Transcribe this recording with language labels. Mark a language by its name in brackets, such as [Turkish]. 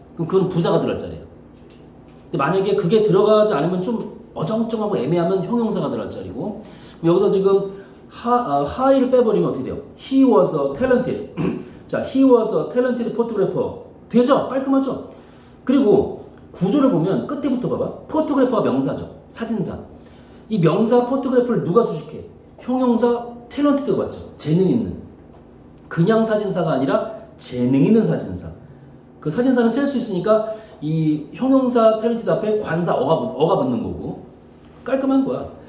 [Korean] 그럼 그건 부사가 들어갈 자리예요. 근데 만약에 그게 들어가지 않으면 좀 어정쩡하고 애매하면 형용사가 들어갈 자리고. 여기서 지금 high를 빼버리면 어떻게 돼요? [English] He was a talented. 자, he was a talented photographer. [Korean] 되죠? 깔끔하죠? 그리고 구조를 보면 끝에부터 봐봐. photographer가 명사죠. 사진사. 이 명사 photographer를 누가 수식해? 형용사 talented가 맞죠? 재능 있는. 그냥 사진사가 아니라 재능 있는 사진사. 그 사진사는 셀 수 있으니까 이 형용사 talented 앞에 관사 어가 붙는 거고. 깔끔한 거야.